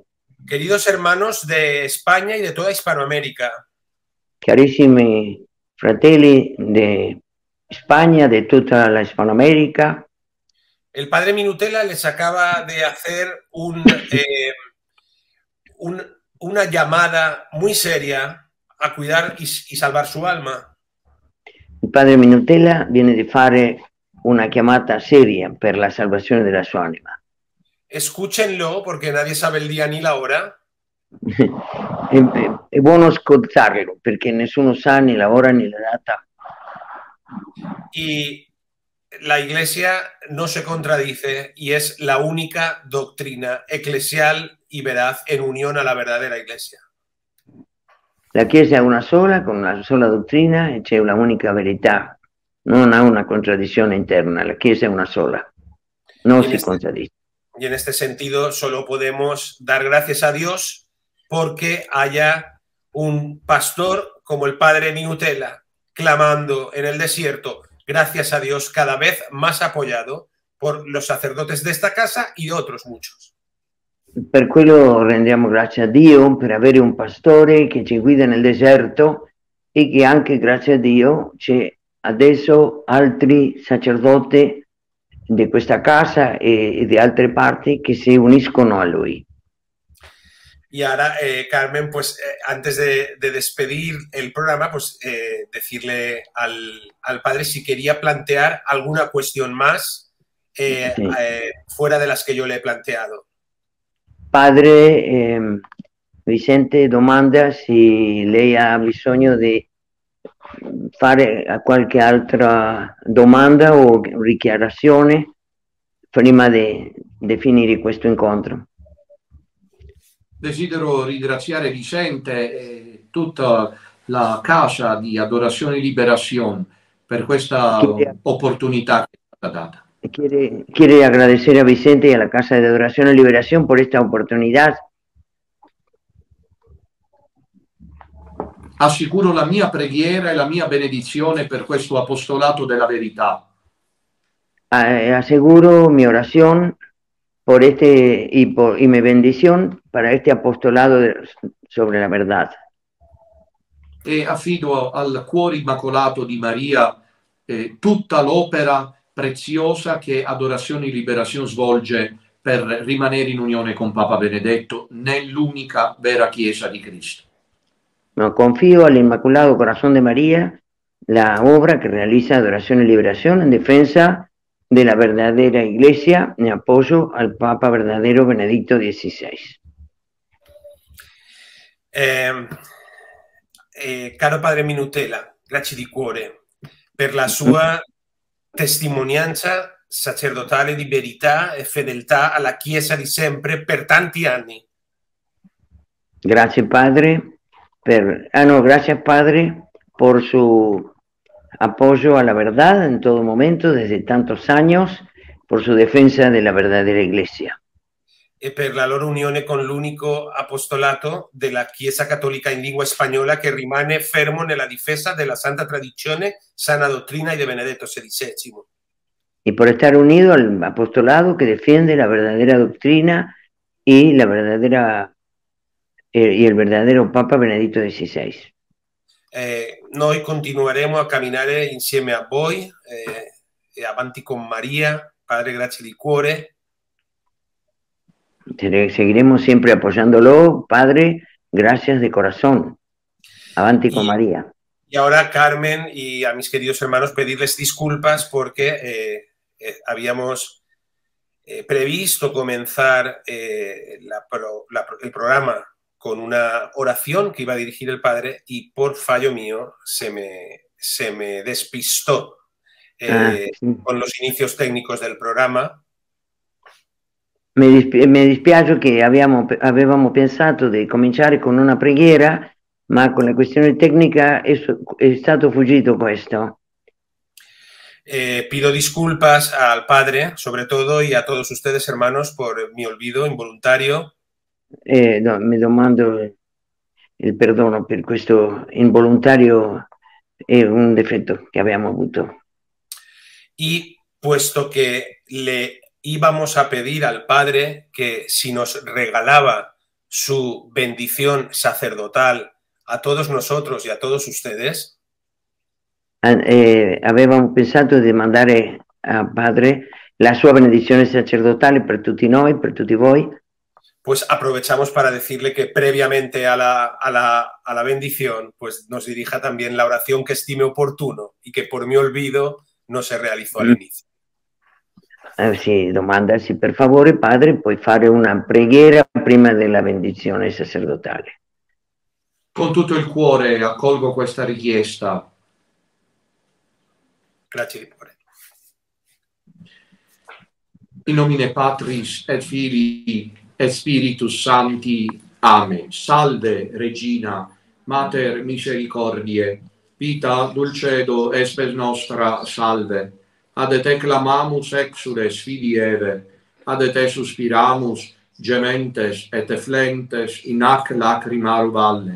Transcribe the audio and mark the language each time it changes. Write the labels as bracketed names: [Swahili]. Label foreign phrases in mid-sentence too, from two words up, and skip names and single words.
[Spanish] Queridos hermanos de España y de toda Hispanoamérica, [Italian] Carissimi fratelli di Spagna, di tutta la Hispanoamerica, [Spanish] el padre Minutela les acaba de hacer una llamada muy seria a cuidar y salvar su alma. [Italian] il padre Minutela viene di fare una chiamata seria per la salvazione della sua anima. [Spanish] Escúchenlo porque nadie sabe el día ni la hora. [Italian] È buono ascoltarlo perché nessuno sa né la ora né la data. [Spanish] Y la Iglesia no se contradice y es la única doctrina eclesial y veraz en unión a la verdadera Iglesia. [Italian] La Chiesa è una sola, con una sola dottrina e c'è una unica verità. Non ha una contraddizione interna, la Chiesa è una sola, non si contraddice. [Spanish] Y en este sentido solo podemos dar gracias a Dios porque haya un pastor como el padre Minutela clamando en el desierto, gracias a Dios, cada vez más apoyado por los sacerdotes de esta casa y de otros muchos. [Italian] Per quello rendiamo grazie a Dio per avere un pastore che ci guida nel deserto e che anche grazie a Dio c'è adesso altri sacerdoti di questa casa e di altre parti che si uniscono a lui. [Spanish] Y ahora, Carmen, pues antes de despedir el programa, pues decirle al padre si quería plantear alguna cuestión más fuera de las que yo le he planteado. [Italian] Padre Vicente domanda se lei ha bisogno di fare qualche altra domanda o dichiarazione prima di finire questo incontro. Desidero ringraziare Vicente e tutta la Casa di Adorazione e Liberazione per questa opportunità che è stata data. [Spanish] Quiere agradecer a Vicente y a la Casa de Adoración y Liberación por esta oportunidad. [Italian] Assicuro la mia preghiera e la mia benedizione per questo apostolato della verità. [Spanish] Aseguro mi oración por y mi bendición para este apostolado sobre la verdad. [Italian] E affido al cuore immacolato di Maria tutta l'opera preziosa che Adorazione e Liberazione svolge per rimanere in unione con Papa Benedetto nell'unica vera Chiesa di Cristo. [Spanish] No, confío al Inmaculado Corazón de María la obra que realiza Adoración y Liberación en defensa de la verdadera Iglesia en apoyo al Papa verdadero Benedicto XVI. [Italian] Caro padre Minutela, grazie di cuore per la sua testimonianza sacerdotale di verità e fedeltà alla Chiesa di sempre per tanti anni. [Spanish] Gracias Padre gracias Padre por su apoyo a la verdad en todo momento desde tantos años, por su defensa de la verdadera Iglesia. [Italian] E per la loro unione con l'unico apostolato della Chiesa Cattolica in lingua spagnola che rimane fermo nella difesa della santa tradizione, sana dottrina de Benedetto XVI. [Spanish] Y por estar unido al apostolado que defiende la verdadera doctrina y la verdadera y el verdadero Papa Benedetto XVI. [Italian] Noi continueremo a camminare insieme a voi e avanti con Maria. Padre, grazie di cuore. [Spanish] Seguiremos siempre apoyándolo, Padre, gracias de corazón. [Italian] Avanti con María. [Spanish] Y ahora, Carmen y a mis queridos hermanos, pedirles disculpas porque habíamos previsto comenzar el programa con una oración que iba a dirigir el padre y por fallo mío se me despistó sì. con los inicios técnicos del programa. [Italian] Mi dispiace che avevamo pensato di cominciare con una preghiera, ma con le questioni tecniche è stato fuggito questo. [Spanish] Pido disculpas al padre, sobre todo, y a todos ustedes, hermanos, por mi olvido involuntario. No, [Italian] mi domando il perdono per questo involontario, è un difetto che abbiamo avuto. [Spanish] Y puesto que le íbamos a pedir al padre que si nos regalaba su bendición sacerdotal a todos nosotros y a todos ustedes, [Italian] avevamo pensato di mandare a padre la sua benedizione sacerdotale per tutti noi, per tutti voi. [Spanish] Pues aprovechamos para decirle que previamente a la bendición, pues nos dirija también la oración que estime oportuno y que por mi olvido no se realizó al inicio. [Italian] Sì, domanda, sì, per favore, padre, puoi fare una preghiera prima della benedizione sacerdotale. Con tutto il cuore accolgo questa richiesta. Grazie di cuore. [Latin] In nomine Patris et Filii et Spiritus Sancti. Amen. Salve, Regina, Mater misericordiae, vita dulcedo espes nostra, salve. Ad te clamamus exules Filii Eve, ad te suspiramus, gementes et efflentes in hac lacrimarum valle.